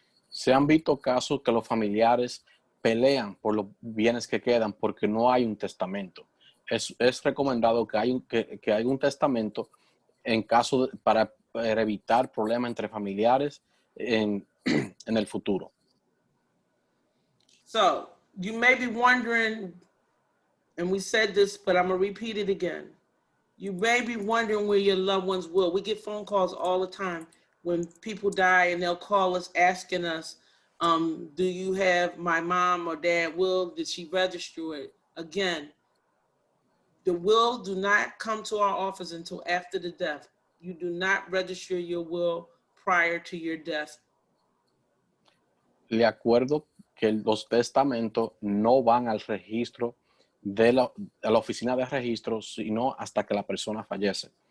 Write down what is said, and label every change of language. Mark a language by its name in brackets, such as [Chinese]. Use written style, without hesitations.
[Spanish] Se han visto casos que los familiares pelean por los bienes que quedan porque no hay un testamento. Es recomendado que haya un testamento en caso para evitar problemas entre familiares en el futuro. [English] So you may be wondering, and we said this, but I'm gonna repeat it again. You may be wondering where your loved ones will. We get phone calls all the time when people die, and they'll call us asking us, do you have my mom or dad will? Did she register it? Again, the will do not come to our office until after the death. You do not register your will prior to your death. [Spanish] Le acuerdo que los testamentos no van al registro a la oficina de registro, sino hasta que la persona fallece.